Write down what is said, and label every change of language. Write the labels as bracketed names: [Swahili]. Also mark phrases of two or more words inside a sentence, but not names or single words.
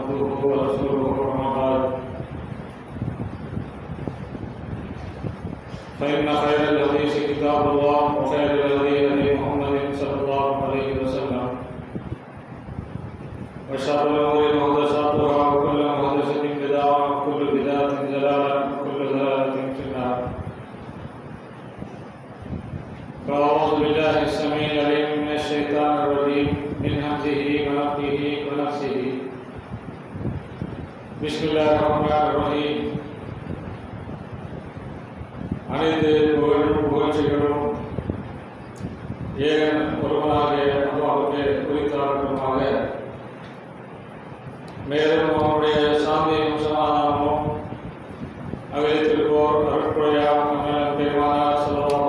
[Arabic] عبده ورسوله أما بعد فإن خير الحديث كتاب الله وخير الهدي هدي محمد صلى الله عليه وسلم وشر الأمور محدثاتها وكل محدثة بدعة وكل بدعة ضلالة وكل ضلالة في النار. فأعوذ بالله السميع العليم من الشيطان الرجيم من همزه ونفخه ونفسه. بسم الله الرحمن الرحيم. [Tamil] அனைத்து புகழ்ச்சிகளும் ஏகன் ஒருவனாகிய அல்லாஹ்வுக்கே உரித்தாகட்டுமாக. மேலும் அவருடைய சாந்தியும் சமாதானமும் அகலித்திருப்போர் அருட்புரையாம் பெருமானார் ஸல்லல்லாஹு